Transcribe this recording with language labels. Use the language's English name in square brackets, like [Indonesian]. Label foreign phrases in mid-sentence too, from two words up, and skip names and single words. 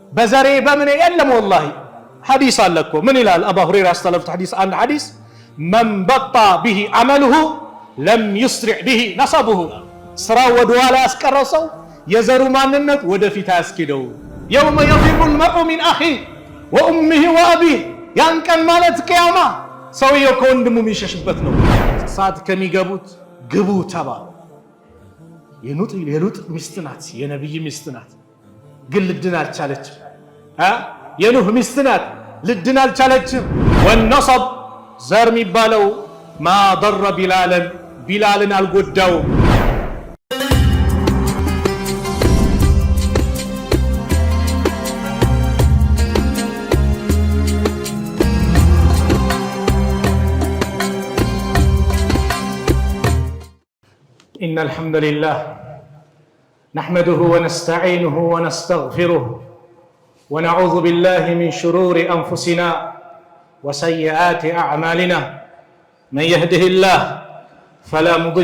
[Amharic] በዘሬ በምን የለም والله ሐዲስ አለኮ ምን ይላል አቡ ሁረይራ አስተላልፉት ሐዲስ አንድ ሐዲስ [Arabic] من بطأ به عمله لم يسرع به نصبه [Amharic] ስራው ወደ ኋላ ያስቀረሰው የዘሩ ማንነት ወደፊት ያስኪደው [Arabic] يوم يفر المرء من اخيه وامه وابيه [Amharic] ያን ቀን ማለት ቂያማ ሰውየው ከወንድሙ የሚሸሽበት ነው ሰዓት ከሚገቡት ግቡ ተባለ የሉጥ ሚስት ናት የነብይ ሚስት ናት ግን ልድን አልቻለችም የኑህ ሚስት ናት ልድን አልቻለችም والنصب ዘር የሚባለው [Arabic] ما ضر [Amharic] ቢላልን አልጎዳው [Arabic] إن الحمد لله نحمده ونستعينه ونستغفره ونعوذ بالله من شرور أنفسنا وسيئات أعمالنا من يهده الله فلا مضل